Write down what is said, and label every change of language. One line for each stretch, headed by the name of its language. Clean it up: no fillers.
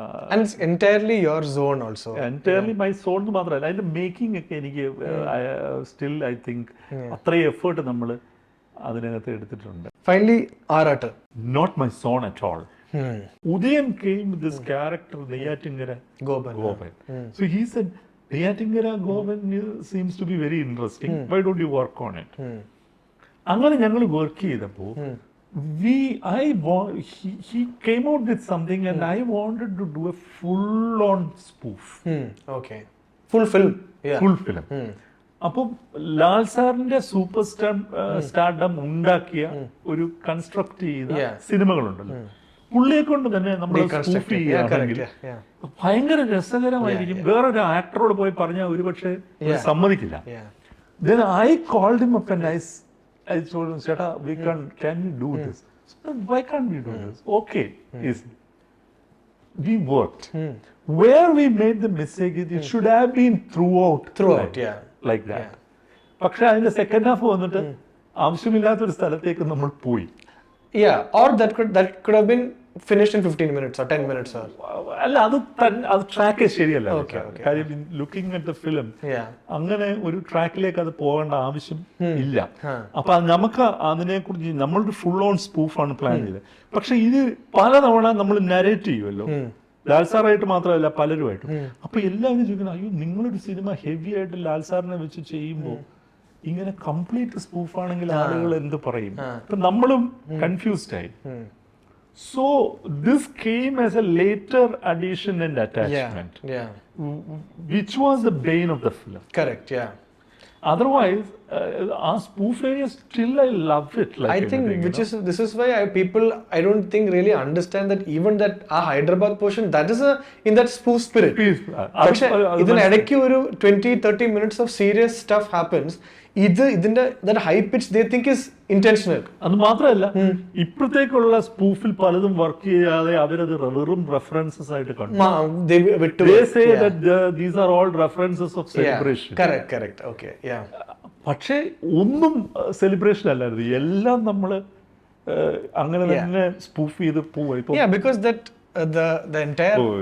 English: And it's entirely your zone also. Entirely my zone
Malayalam: എന്ന് മാത്രമല്ല, അതിന്റെ മേക്കിംഗ് ഒക്കെ എനിക്ക് സ്റ്റിൽ ഐ തിങ്ക് അത്രയും എഫേർട്ട് നമ്മൾ അതിനകത്ത് എടുത്തിട്ടുണ്ട്.
English: Finally, Aaraattu. Not my zone at all. Udayan came with this character Neyyattinkara Gopan. So he said, Neyyattinkara Gopan seems to be very interesting. Why don't you work on it?
Malayalam: അങ്ങനെ ഞങ്ങൾ work ചെയ്തപ്പോൾ
English: he came out with something and I wanted to do a full-on spoof. Okay. Full film. Yeah. Full film.
Malayalam: അപ്പം ലാൽ സാറിന്റെ super stardom ഉണ്ടാക്കിയ ഒരു construct ചെയ്ത സിനിമകളുണ്ടല്ലോ, പുള്ളിയെ കൊണ്ട് തന്നെ നമ്മൾ സ്പൂഫ് ചെയ്യുകയാണെങ്കിൽ ഭയങ്കര രസകരമായിരിക്കും. വേറൊരു ആക്ടറോട് പോയി പറഞ്ഞാൽ ഒരുപക്ഷെ സമ്മതിക്കില്ല.
English: Then I called him up and I told him, Cheta, can we do this? So, why can't we do this? Okay. We worked. Where we made the mistake is it should have been throughout, like that.
Malayalam: പക്ഷെ അതിന്റെ second half വന്നിട്ട് ആവശ്യമില്ലാത്തൊരു സ്ഥലത്തേക്ക് നമ്മൾ പോയി.
English: Yeah, or that could have been finished in 15 minutes or 10 minutes or.
Malayalam: അല്ല, അത് track ശരിയല്ല. കാര്യം ലുക്കിംഗ് അറ്റ് ദ ഫിലിം അങ്ങനെ ഒരു ട്രാക്കിലേക്ക് അത് പോകേണ്ട ആവശ്യം ഇല്ല. അപ്പൊ നമുക്ക് അതിനെ കുറിച്ച് നമ്മളൊരു ഫുൾ ഓൺ സ്പൂഫാണ് പ്ലാൻ ചെയ്തത്. പക്ഷെ ഇത് പലതവണ നമ്മൾ നരേറ്റ് ചെയ്യുമല്ലോ, ലാൽ സാറായിട്ട് മാത്രമല്ല പലരുമായിട്ടും. അപ്പൊ എല്ലാവരും ചോദിക്കണം, അയ്യോ നിങ്ങളൊരു സിനിമ ഹെവി ആയിട്ട് ലാൽ സാറിനെ വെച്ച് ചെയ്യുമ്പോൾ ഇങ്ങനെ കംപ്ലീറ്റ് സ്പൂഫാണെങ്കിൽ ആളുകൾ എന്ത് പറയും? അപ്പൊ നമ്മളും കൺഫ്യൂസ്ഡ് ആയി.
English: So this came as a later addition and attachment, which was the bane of the film. Correct. Yeah. Otherwise, our spoof area still I love it. Like I think this is why I don't think really understand that even that Hyderabad portion that is in that spoof spirit.
Malayalam: പക്ഷേ ഇതിനിടയ്ക്ക് ഒരു
English: 20-30 minutes of serious stuff happens.
Malayalam: ഇതിന്റെ
English: that high pitch they think is intentional.
Malayalam: അത് മാത്രമല്ല, ഇപ്പോഴത്തേക്കുള്ള സ്പൂഫിൽ പലതും work ചെയ്യാതെ അവരത് വെറും റെഫറൻസസ് ആയിട്ട് കണ്ടു.
English: They say that these are all references of celebration. Correct. Okay. Yeah.
Malayalam: പക്ഷേ ഒന്നും സെലിബ്രേഷൻ അല്ലായിരുന്നു, എല്ലാം നമ്മൾ അങ്ങനെ തന്നെ സ്പൂഫ് ചെയ്ത് പോയി.
English: Because that the entire